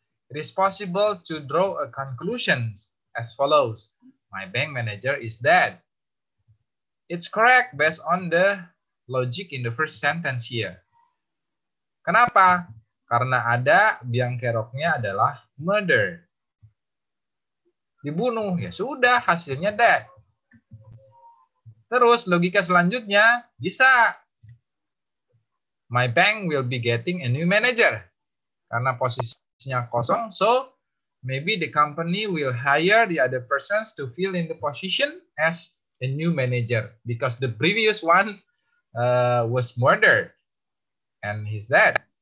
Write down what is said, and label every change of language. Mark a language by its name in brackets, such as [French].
[English] It is possible to draw a conclusion as follows. My bank manager is dead. It's correct based on the logic in the first sentence here. [Indonesian] Kenapa? Karena ada biang keroknya adalah murder. Dibunuh, ya sudah, hasilnya dead. Terus logika selanjutnya bisa. [English] My bank will be getting a new manager. [Indonesian] Karena posisinya kosong, [English] so maybe the company will hire the other persons to fill in the position as a new manager because the previous one was murdered and he's dead.